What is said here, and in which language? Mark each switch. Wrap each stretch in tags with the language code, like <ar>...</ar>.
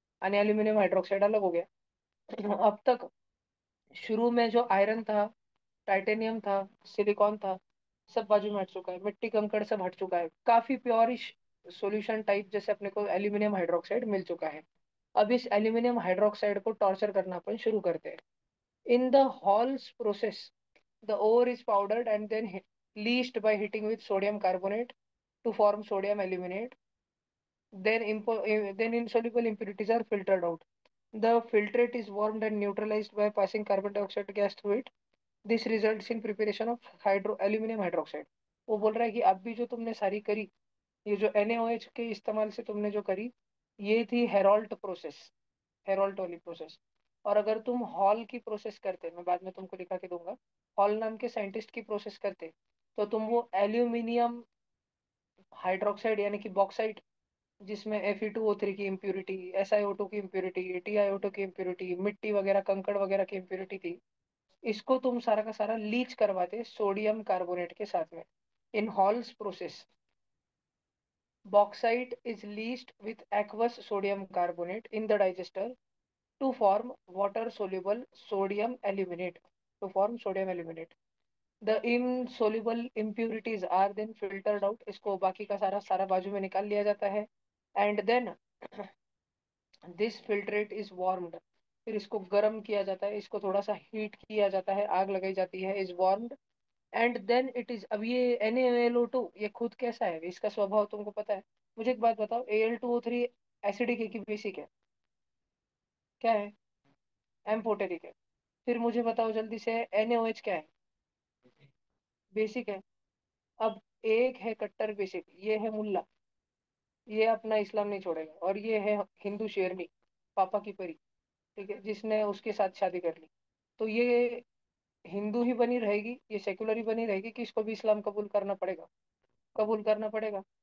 <hi>यानी aluminium hydroxide अलग हो गया। अब तक शुरू में जो आयरन था, टाइटेनियम था, सिलिकॉन था, सब बाजू में हट चुका है, मिट्टी कंकड़ सब हट चुका है, काफी प्योरिश सॉल्यूशन टाइप जैसे अपने को एल्यूमिनियम हाइड्रोक्साइड मिल चुका है। अब इस एल्यूमिनियम हाइड्रोक्साइड को टॉर्चर करना अपन शुरू करते हैं।</hi> <en>In the Hall's process, the ore is powdered and then leached by heating with sodium carbonate to form sodium aluminate. Then insoluble impurities are filtered out. The filtrate is warmed and neutralized by passing carbon dioxide gas through it. This results in preparation of hydro aluminium hydroxide.</en> <hi>वो बोल रहा है कि अब भी जो तुमने सारी करी, ये जो NaOH के इस्तेमाल से तुमने जो करी, ये थी हेरोल्ट प्रोसेस, हेरोल्ट वाली प्रोसेस। और अगर तुम हॉल की प्रोसेस करते, मैं बाद में तुमको लिखा के दूंगा, हॉल नाम के साइंटिस्ट की प्रोसेस करते, तो तुम वो एल्यूमिनियम हाइड्रोक्साइड यानी कि बॉक्साइट, जिसमें Fe2O3 की इम्प्यूरिटी, SiO2 की इम्प्यूरिटी, TiO2 की इम्प्यूरिटी, मिट्टी वगैरह कंकड़ वगैरह की इम्प्यूरिटी थी, इसको तुम सारा का सारा लीच करवाते सोडियम कार्बोनेट के साथ में।</hi> <en>In Hall's process, bauxite is leached with aqueous sodium carbonate in the digester to form water soluble sodium aluminate, to form sodium aluminate. The insoluble impurities are then filtered out,</en> <hi>इसको बाकी का सारा सारा बाजू में निकाल लिया जाता है।</hi> <en>and then this filtrate is warmed,</en> <hi>फिर इसको गर्म किया जाता है, इसको थोड़ा सा हीट किया जाता है, आग लगाई जाती है,</hi> <en>Is warmed. And then it is,</en> <hi>अब ये NaOH2 ये खुद कैसा है, इसका स्वभाव तुमको पता है? मुझे एक बात बताओ, Al2O3 एसिडिक है कि बेसिक है? क्या है? एम्फोटेरिक है। फिर मुझे बताओ जल्दी से, NaOH क्या है? बेसिक है। अब एक है कट्टर बेसिक, ये है मुल्ला, ये अपना इस्लाम नहीं छोड़ेगा, और ये है हिंदू शेरनी, पापा की परी, ठीक है, जिसने उसके साथ शादी कर ली। तो ये हिंदू ही बनी रहेगी, ये सेकुलर ही बनी रहेगी कि इसको भी इस्लाम कबूल करना पड़ेगा? कबूल करना पड़ेगा।</hi>